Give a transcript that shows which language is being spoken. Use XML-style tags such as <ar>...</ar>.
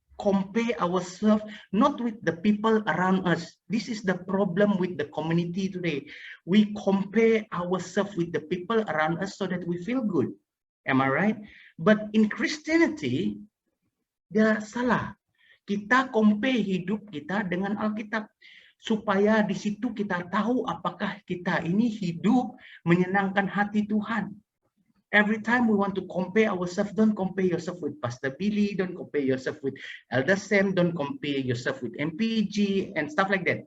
<en>Compare ourselves not with the people around us. This is the problem with the community today. We compare ourselves with the people around us so that we feel good. Am I right? But in Christianity,</en> <ms>dia salah. Kita compare hidup kita dengan Alkitab. Supaya di situ kita tahu apakah kita ini hidup menyenangkan hati Tuhan.</ms> <en>Every time we want to compare ourselves, don't compare yourself with Pastor Billy, don't compare yourself with Elder Sam, don't compare yourself with MPG and stuff like that.</en>